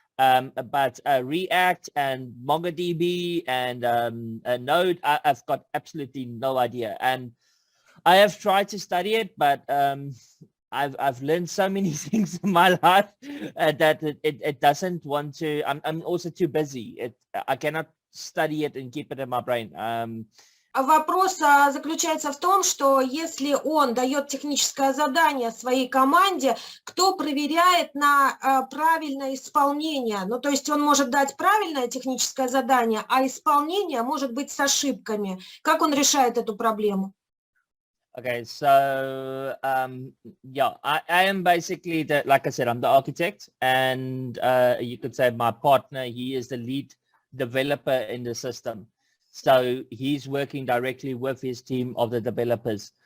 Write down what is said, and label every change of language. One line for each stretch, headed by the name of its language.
English: But React and MongoDB and Node, I've got absolutely no idea. And I have tried to study it, but I've learned so many things in my life that it doesn't want to. I'm also too busy. I cannot study it and keep it in my brain.
Russian: Вопрос заключается в том, что если он дает техническое задание своей команде, кто проверяет на правильное исполнение? Ну, то есть он может дать правильное техническое задание, а исполнение может быть с ошибками. Как он решает эту проблему?
English: Okay, so yeah, I am basically like I said, I'm the architect, and you could say my partner, he is the lead developer in the system. So he's working directly with his team of the developers.